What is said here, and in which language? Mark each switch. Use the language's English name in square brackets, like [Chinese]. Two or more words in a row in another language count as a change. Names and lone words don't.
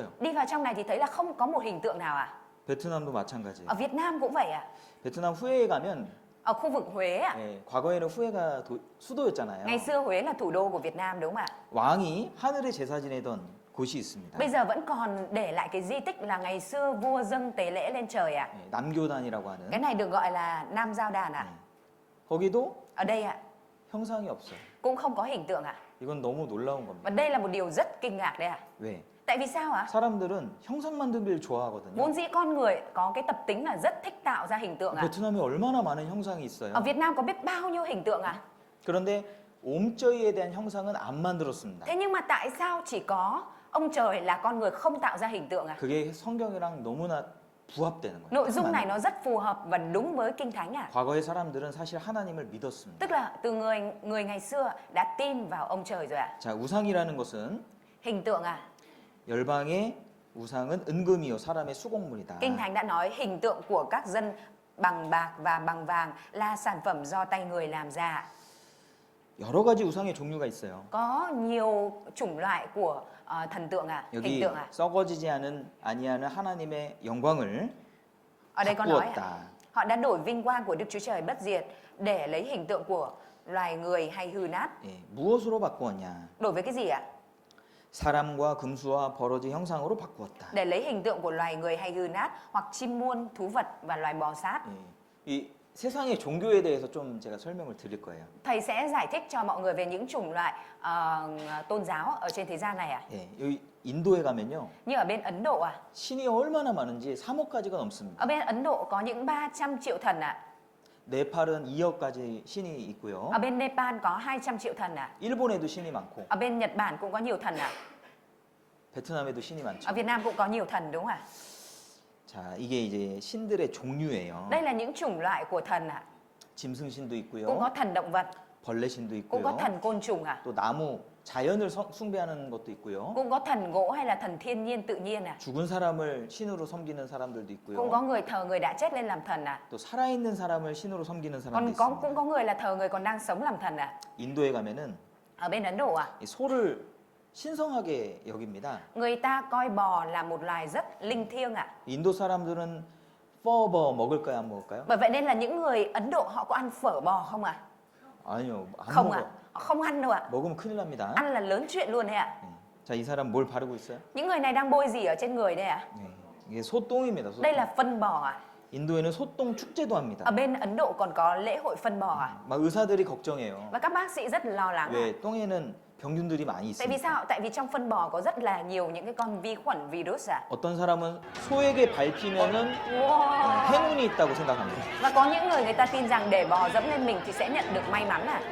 [Vietnamese] Đi vào trong này thì thấy là không có một hình tượng nào ạ. [Korean] 베트남도 마찬가지예요. [Vietnamese] Ở Việt Nam cũng vậy ạ. [Korean] 베트남 후에에 가면 [Vietnamese] Ở khu vực Huế ạ. [Korean] 예, 과거에는 후에가 수도였잖아요. [Vietnamese] Ngày xưa Huế là thủ đô của Việt Nam đúng không ạ? [Korean] 왕이 하늘에 제사 지내던 곳이 있습니다. [Vietnamese] Bây giờ vẫn còn để lại cái di tích là ngày xưa vua dâng tế lễ lên trời ạ. [Korean] 예, 남교단이라고 하는. [Vietnamese] Cái này được gọi là Nam Giao Đàn ạ. [Korean] 거기도 [Vietnamese] Ở đây ạ, [Korean] 형상이 없어요. [Vietnamese] cũng không có hình tượng ạ. [Korean] 이건 너무 놀라운 겁니다. [Vietnamese] Và đây là một điều rất kinh ngạc đấy ạ. [Korean] 왜? [Vietnamese] Tại vì sao ạ? [Korean] 사람들은 형상 만들기를 좋아하거든요. [Vietnamese] Vốn dĩ con người có cái tập tính là rất thích tạo ra hình tượng ạ. [Korean] 베트남에 얼마나 많은 형상이 있어요. [Vietnamese] Ở Việt Nam có biết bao nhiêu hình tượng ạ. [Korean] 그런데 옴저이에 대한 형상은 안 만들었습니다. [Vietnamese] Thế nhưng mà tại sao chỉ có ông trời là con người không tạo ra hình tượng ạ? [Korean] 그게 성경이랑 너무나 부합되는 거예요. [Vietnamese] Nội dung này nó rất phù hợp và đúng với Kinh Thánh ạ. [Korean] 과거의 사람들은 사실 하나님을 믿었습니다. [Vietnamese] Tức là từ người ngày xưa đã tin vào ông trời rồi ạ. [Korean] 자, 우상이라는 것은 [Vietnamese] Hình tượng ạ. [Korean] 열방의 우상은 은금이요 사람의 수공물이다. [Vietnamese] Kinh Thánh đã nói hình tượng của các dân bằng bạc và bằng vàng là sản phẩm do tay người làm ra. [Korean] 여러 가지 우상의 종류가 있어요. [Vietnamese] Có nhiều chủng loại của thần tượng ạ, hình [Korean] 여기 [Vietnamese] tượng ạ. [Korean] 썩어지지 아니하는 하나님의 영광을 [Vietnamese] Ở đây có nói ạ, [Korean] 바꾸었다. [Vietnamese] họ đã đổi vinh quang của Đức Chúa Trời bất diệt để lấy hình tượng của loài người hay hư nát. [Korean] 예, 무엇으로 바꾸었냐? [Vietnamese] Đổi với cái gì ạ? [Korean] 사람과 금수와 버러지 형상으로 바꾸었다. [Vietnamese] Để lấy hình tượng của loài người hay hư nát hoặc chim muôn, thú vật và loài bò sát. [Korean] 예, 이 세상의 종교에 대해서 좀 제가 설명을 드릴 거예요. [Vietnamese] Thầy sẽ giải thích cho mọi người về những chủng loại tôn giáo ở trên thế gian này ạ. [Korean] 예, 여기 인도에 가면요. [Vietnamese] Như ở bên Ấn Độ ạ. [Korean] 신이 얼마나 많은지 3억가지가 넘습니다. [Vietnamese] Ở bên Ấn Độ có những 300 triệu thần ạ. [Korean] 네팔은 2억가지 신이 있고요. [Vietnamese] Ở bên Nepal có 200 triệu thần ạ. [Korean] 일본에도 신이 많고 [Vietnamese] Ở bên Nhật Bản cũng có nhiều thần ạ. [Korean] 베트남에도 신이 많죠. [Vietnamese] Ở Việt Nam cũng có nhiều thần đúng không ạ? [Korean] 자, 이게 이제 신들의 종류예요. [Vietnamese] Đây là những chủng loại của thần ạ. [Korean] 짐승신도 [Vietnamese] Cũng [Korean] 있고요. [Vietnamese] có thần động vật, [Korean] 벌레신도 [Vietnamese] cũng có [Korean] 있고요. [Vietnamese] thần côn trùng ạ. [Korean] 또 나무 자연을 숭배하는 것도 있고요. [Vietnamese] Cũng có thần gỗ hay là thần thiên nhiên tự nhiên à? [Korean] 죽은 사람을 신으로 섬기는 사람들도 [Vietnamese] Cũng [Korean] 있고요. [Vietnamese] có người thờ người đã chết lên làm thần à? [Korean] 또 살아있는 사람을 신으로 섬기는 사람도 [Vietnamese] Còn [Korean] 있습니다. [Vietnamese] cũng có người là thờ người còn đang sống làm thần à? [Korean] 인도에 가면은 [Vietnamese] Ở bên Ấn Độ à? [Korean] 이 소를 신성하게 여깁니다. [Vietnamese] Người ta coi bò là một loài rất linh thiêng ạ. [Korean] 인도 사람들은 퍼버 먹을까요, 안 먹을까요? [Vietnamese] Bởi vậy nên là những người Ấn Độ họ có ăn phở bò không ạ? [Korean] 아니요, 안 [Vietnamese] Không [Korean] 먹어. [Vietnamese] ạ. Họ không ăn đâu ạ. [Korean] 먹으면 큰일 납니다. [Vietnamese] Ăn là lớn chuyện luôn đấy ạ. [Korean] 네. 자, 이 사람 뭘 바르고 있어요? [Vietnamese] Những người này đang bôi gì ở trên người đây ạ? [Korean] 네. 이게 소똥입니다. 소똥. [Vietnamese] Đây là phân bò ạ. [Korean] 인도에는 소똥 축제도 합니다. [Vietnamese] Ở bên Ấn Độ còn có lễ hội phân bò ạ. [Korean] 막 의사들이 걱정해요. [Vietnamese] Và các bác sĩ rất lo lắng ạ. [Korean] 왜 똥에는 병균들이 많이 [Vietnamese] Tại vì [Korean] 있으니까. [Vietnamese] sao? Tại vì trong phân bò có rất là nhiều những cái con vi khuẩn virus ạ. [Korean] 어떤 사람은 소에게 밟히면은 Wow. 행운이 있다고 생각합니다. [Vietnamese] Và có những người ta tin rằng để bò dẫm lên mình thì sẽ nhận được may mắn ạ.